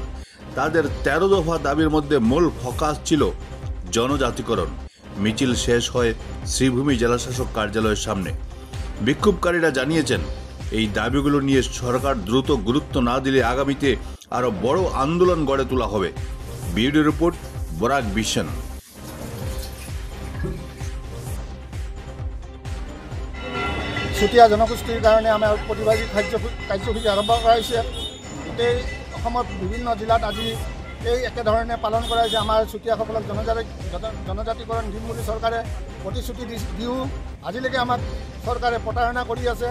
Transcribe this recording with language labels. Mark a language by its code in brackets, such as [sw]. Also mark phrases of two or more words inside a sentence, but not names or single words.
[bn] তাদের 13 দফা দাবির মধ্যে মূল ফোকাস ছিল জনজাতিকরণ। মিছিল শেষ হয় শ্রীভূমি জেলাশাসক কার্যালয়ের সামনে। বিক্ষোভকারীরা জানিয়েছেন, এই দাবিগুলো নিয়ে সরকার দ্রুত গুরুত্ব না দিলে আগামীতে আরো বড় আন্দোলন গড়ে তোলা হবে। ভিডিও রিপোর্ট বরাক বিশন। [as] চুতীয়া জনগোষ্ঠীৰ কাৰণে আমাৰ প্ৰতিবাদী কাৰ্যসূচী আৰম্ভ কৰা হৈছে। গোটেই অসমৰ বিভিন্ন জিলাত আজি এই একেধৰণে পালন কৰা হৈছে। আমাৰ চুতীয়াসকলক জনজাতিকৰণ দিম বুলি চৰকাৰে প্ৰতিশ্ৰুতি দিও আজিলৈকে আমাক চৰকাৰে প্ৰতাৰণা কৰি আছে।